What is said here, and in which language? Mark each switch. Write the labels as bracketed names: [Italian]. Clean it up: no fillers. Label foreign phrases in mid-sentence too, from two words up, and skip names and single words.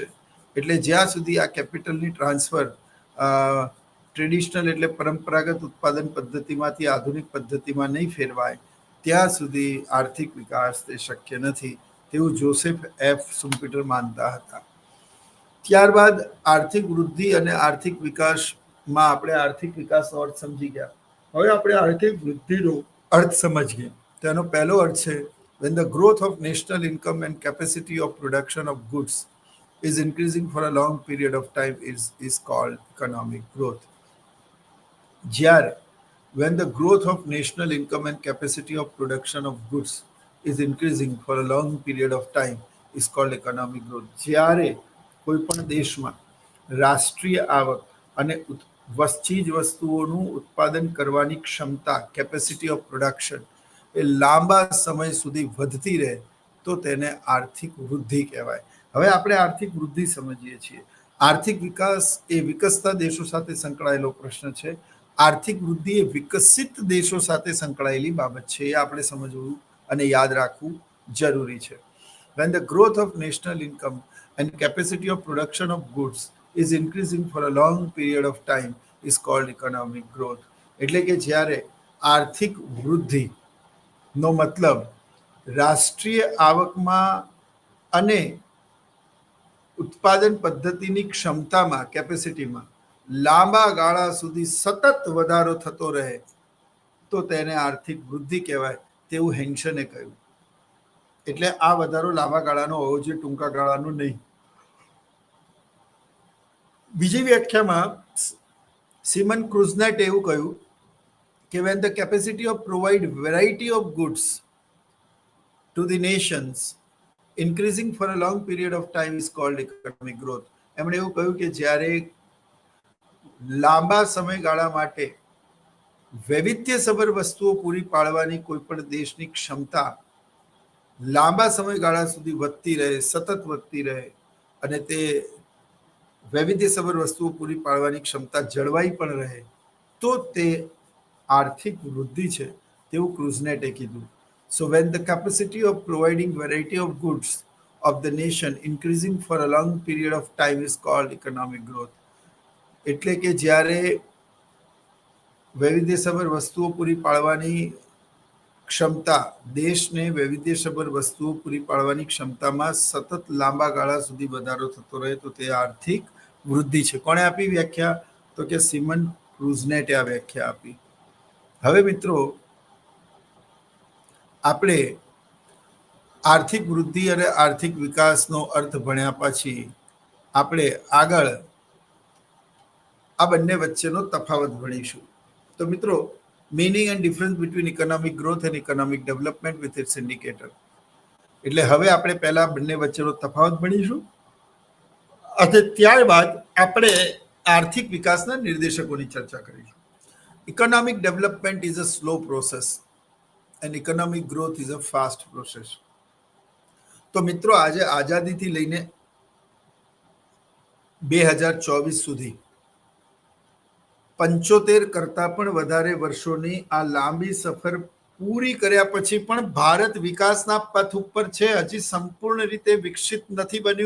[Gujarati] એટલે જ્યાં સુધી આ કેપિટલની [English] transfer traditional [Gujarati] એટલે પરંપરાગત ઉત્પાદન પદ્ધતિમાંથી આધુનિક પદ્ધતિમાં નહીં ફેરવાય ત્યાં સુધી આર્થિક વિકાસ તે શક્ય નથી, તેવું જોસેફ એફ સુમ્પીટર માનતા હતા. ત્યારબાદ આર્થિક વૃદ્ધિ અને આર્થિક વિકાસમાં આપણે આર્થિક વિકાસનો અર્થ સમજી ગયા. હવે આપણે આર્થિક વૃદ્ધિનો અર્થ સમજીએ. તેનો પહેલો અર્થ છે [English] when the growth of national income and capacity of production of goods is increasing for a long period of time is called economic growth. જ્યારે when the growth of national income and capacity of production of goods is increasing for a long period of time is called economic growth. [Gujarati] જ્યારે કોઈ પણ દેશમાં રાષ્ટ્રીય આવક અને ચીજ વસ્તુઓનું ઉત્પાદન કરવાની ક્ષમતા, [English] capacity of production [Gujarati] એ લાંબા સમય સુધી વધતી રહે તો તેને આર્થિક વૃદ્ધિ કહેવાય. હવે આપણે આર્થિક વૃદ્ધિ સમજીએ છીએ. આર્થિક વિકાસ એ વિકસતા દેશો સાથે સંકળાયેલો પ્રશ્ન છે. આર્થિક વૃદ્ધિ એ વિકસિત દેશો સાથે સંકળાયેલી બાબત છે. એ આપણે સમજવું અને યાદ રાખવું જરૂરી છે. [English] When the growth of national income and capacity of production of goods is increasing for a long period of time is called economic growth. [Gujarati] એટલે કે જ્યારે આર્થિક વૃદ્ધિ નો મતલબ રાષ્ટ્રીય આવકમાં અને ઉત્પાદન પદ્ધતિની ક્ષમતામાં, કેપેસિટીમાં લાંબા ગાળા સુધી સતત વધારો થતો રહે તો તેને આર્થિક વૃદ્ધિ કહેવાય, તેવું હેન્સને કહ્યું. એટલે આ વધારો લાંબા ગાળાનો હોવો જોઈએ, ટૂંકા ગાળાનો નહીં. બીજી વ્યાખ્યામાં સિમન ક્રુઝનેટ એવું કહ્યું કે [English] when the capacity of provide variety of goods to the nations increasing for a long period of time is called economic growth. [Gujarati] એમણે એવું કહ્યું કે જ્યારે લાંબા સમયગાળા માટે વૈવિધ્યસભર વસ્તુઓ પૂરી પાડવાની કોઈ પણ દેશની ક્ષમતા લાંબા સમયગાળા સુધી વધતી રહે, સતત વધતી રહે અને તે વૈવિધ્યસભર વસ્તુઓ પૂરી પાડવાની ક્ષમતા જળવાઈ પણ રહે તો તે આર્થિક વૃદ્ધિ છે, તેવું ક્રુઝનેટે કીધું. [English] So when the capacity of providing variety of goods of the nation increasing for a long period of time is called economic growth. [Gujarati] એટલે કે જ્યારે વૈવિધ્યસભર વસ્તુઓ પૂરી પાડવાની ક્ષમતા, દેશને વૈવિધ્યસભર વસ્તુઓ પૂરી પાડવાની ક્ષમતામાં સતત લાંબા ગાળા સુધી વધારો થતો રહે તો તે આર્થિક વૃદ્ધિ છે. કોણે આપી વ્યાખ્યા? તો કે સિમન ક્રુઝનેટે આ વ્યાખ્યા આપી. હવે મિત્રો, આપણે આર્થિક વૃદ્ધિ અને આર્થિક વિકાસનો અર્થ ભણ્યા પછી આપણે આગળ આ બંને વચ્ચેનો તફાવત ભણીશું. તો મિત્રો, [English] meaning and difference between economic growth and economic development with its indicator. [Gujarati] એટલે હવે આપણે પહેલા બંને વચ્ચેનો તફાવત ભણીશું અને ત્યારબાદ આપણે આર્થિક વિકાસના નિર્દેશકોની ચર્ચા કરીશું. [English] Economic development is a slow process and economic growth is a fast process. [Gujarati] તો મિત્રો, આજે આઝાદીથી લઈને 2024 સુધી 75 કરતા પણ વધારે વર્ષોની આ લાંબી સફર પૂરી કર્યા પછી પણ ભારત વિકાસના પથ ઉપર છે, હજી સંપૂર્ણ રીતે વિકસિત નથી બન્યું.